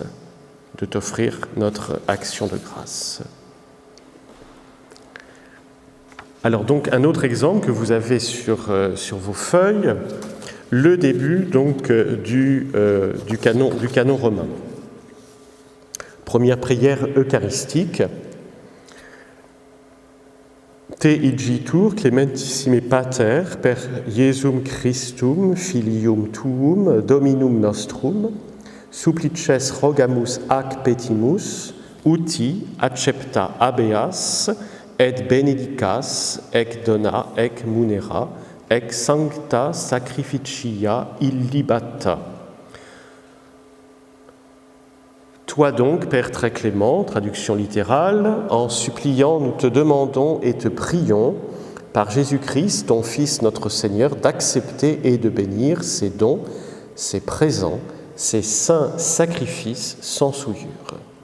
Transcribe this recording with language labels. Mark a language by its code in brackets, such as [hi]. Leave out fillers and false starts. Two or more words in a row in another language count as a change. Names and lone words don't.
[fr] De t'offrir notre action de grâce. Alors donc un autre exemple que vous avez sur vos feuilles, le début donc du canon romain. Première prière eucharistique. [la] Te igitur clementissime pater per Iesum Christum filium tuum dominum nostrum supplices rogamus ac petimus uti accepta habeas et benedicas ec dona ec munera ec sancta sacrificia illibata. [fr] Toi donc, Père très clément, traduction littérale, en suppliant, nous te demandons et te prions, par Jésus-Christ, ton Fils, notre Seigneur, d'accepter et de bénir ces dons, ces présents, ces saints sacrifices sans souillure.